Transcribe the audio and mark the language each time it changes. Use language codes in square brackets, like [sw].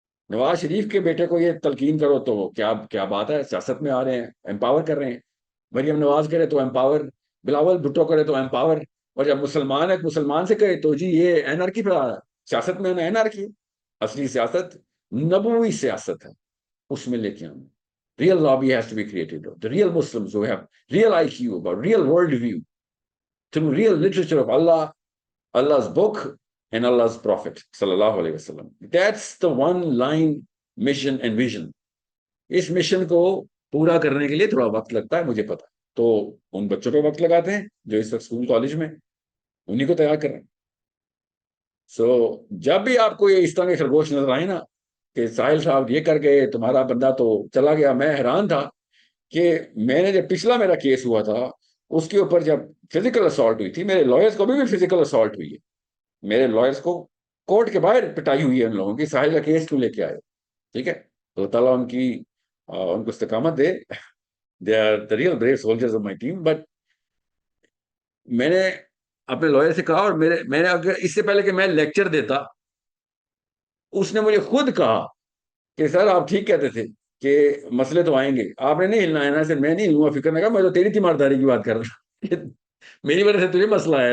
[ur] نواز شریف کے بیٹے کو یہ تلقین کرو تو کیا کیا بات ہے، سیاست میں آ رہے ہیں، امپاور کر رہے ہیں. مریم نواز کرے تو امپاور، بلاول بھٹو کرے تو امپاور، اور جب مسلمان ایک مسلمان سے کہے تو جی یہ اینارکی پہ آ رہا ہے. سیاست میں اینارکی، اصلی سیاست نبوی سیاست ہے، اس میں لے کے آنا. [en] Real lobby has to be created. The real Muslims who have real IQ, about real world view, through real literature of Allah, Allah's book, and Allah's Prophet, sallallahu alayhi wasallam. That's the one line mission and vision. [ur] اس mission کو پورا کرنے کے لیے تھوڑا وقت لگتا ہے مجھے پتا، تو ان بچوں پہ وقت لگاتے ہیں جو اس وقت اسکول کالج میں، انہیں کو تیار کر رہے ہیں. سو جب بھی آپ کو یہ اس طرح کے خرگوش نظر آئے نا کہ ساحل صاحب یہ کر گئے، تمہارا بندہ تو چلا گیا، میں حیران تھا کہ میں نے جب پچھلا میرا کیس ہوا تھا اس کے اوپر جب فزیکل اسالٹ ہوئی تھی، میرے لائرز کو بھی فزیکل اسالٹ ہوئی ہے. میرے لائرز کو کورٹ کے باہر پٹائی ہوئی ہے ان لوگوں کی، ساحل کا کیس کیوں لے کے آئے. ٹھیک ہے، تو اللہ تعالیٰ ان کو استقامت دے. [en] They are the real brave soldiers of my team. [ur] But میں نے اپنے لائر سے کہا، اور میں نے اگر اس سے پہلے کہ میں لیکچر دیتا، اس نے مجھے خود کہا کہ سر آپ ٹھیک کہتے تھے کہ مسئلے تو آئیں گے، آپ نے نہیں ہلنا ہے نا. سر میں نہیں ہلوں، فکر نہ کر، میں تو تیری تیمارداری کی بات کر رہا ہوں میری وجہ سے تجھے مسئلہ آیا.